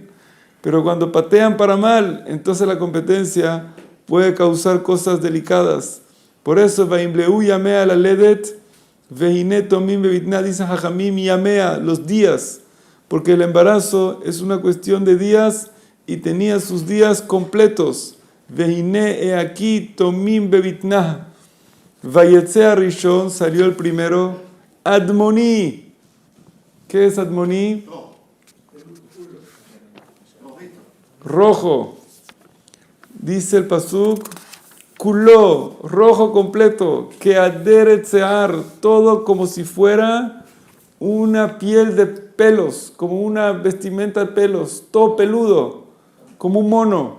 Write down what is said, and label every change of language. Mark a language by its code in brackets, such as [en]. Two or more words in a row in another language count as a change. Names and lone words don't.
[es] Pero cuando patean para mal, entonces la competencia puede causar cosas delicadas. Por eso, [he] וימלאו ימיה ללדת והנה תומים בבטנה, [es] dice Jajamim, Yamea, los días. Porque el embarazo es una cuestión de días y tenía sus días completos. Vehine, he aquí, [he] תומים בבטנה. ויצא ראשון, [es] salió el primero, Admoni. ¿Qué es Admoni? Rojo. Dice el pasuk, Kuló, rojo completo, que [he] אדרת שער, [es] todo como si fuera una piel de pelos, como una vestimenta de pelos, todo peludo, como un mono.